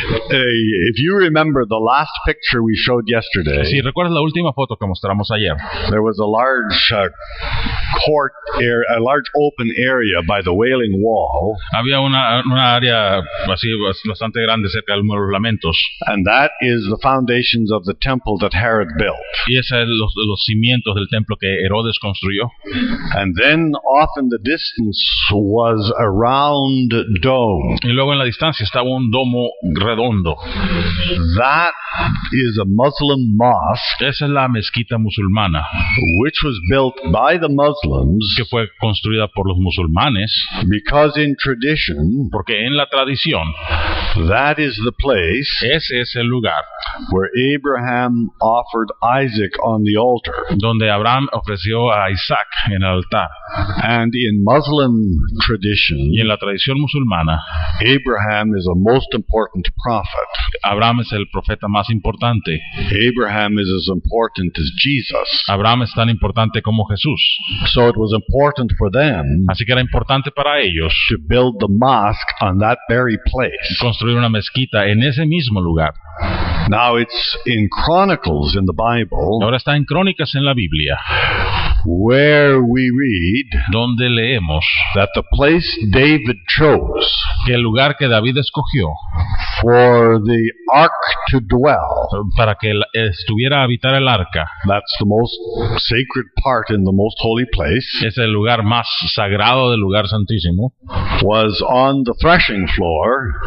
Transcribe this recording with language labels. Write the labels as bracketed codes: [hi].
[en] If you remember the last picture we showed yesterday, [es] Si recuerdas la última foto que mostramos ayer, [en] there was a large court area, a large open area by the Wailing Wall, [es] había una área así bastante grande cerca del Muro de los Lamentos, [en] and that is the foundations of the temple that Herod built. [es] y es los cimientos del templo que Herodes construyó. [en] And then off in the distance was a round dome. [es] Y luego en la distancia estaba un domo redondo. [en] That is a Muslim mosque, [es] Esa es la mezquita musulmana, [en] which was built by the Muslims [es] que fue construida por los musulmanes, [en] because in tradition, [es] porque en la tradición [en] that is the place [es] ese es el lugar [en] where Abraham offered Isaac on the altar. [es] donde Abraham ofreció a Isaac en el altar. [en] And in Muslim tradition, [es] Y en la tradición musulmana, [en] Abraham is a most important prophet. [es] Abraham es el profeta más importante. [en] Abraham is as important as Jesus. [es] Abraham es tan importante como Jesús. [en] So it was important for them [es] Así que era importante para ellos [en] to build the mosque on that very place. [es] construir una mezquita en ese mismo lugar. [en] Now it's in Chronicles in the Bible [es] Ahora está en Crónicas en la Biblia, [en] where we read [es] donde leemos [en] that the place David chose [es] que el lugar que David escogió [en] for the ark to dwell, [es] para que estuviera a habitar el arca, [en] that's the most sacred part in the most holy place, [es] es el lugar más sagrado del lugar santísimo, [en] was on the threshing floor